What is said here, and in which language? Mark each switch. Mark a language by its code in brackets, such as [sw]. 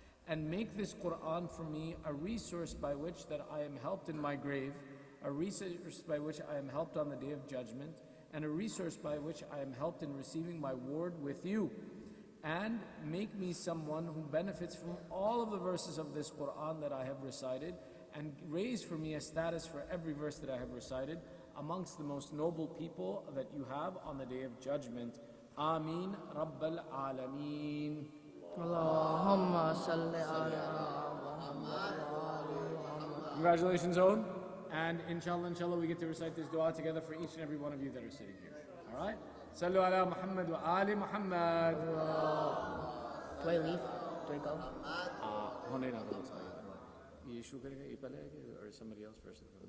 [en] And make this Quran for me a resource by which that I am helped in my grave, a resource by which I am helped on the Day of Judgment, and a resource by which I am helped in receiving my reward with you. And make me someone who benefits from all of the verses of this Quran that I have recited, and raise for me a status for every verse that I have recited amongst the most noble people that you have on the Day of Judgment. [ar] Ameen Rabbal Alameen. اللهم صل على محمد وآل محمد. [en] Congratulations, Owen. And inshallah, we get to recite this dua together for each and every one of you that are sitting here. All right? [ar] Sallu ala Muhammad wa ali Muhammad. [en] Do I leave? Do I go? You issue or somebody else first?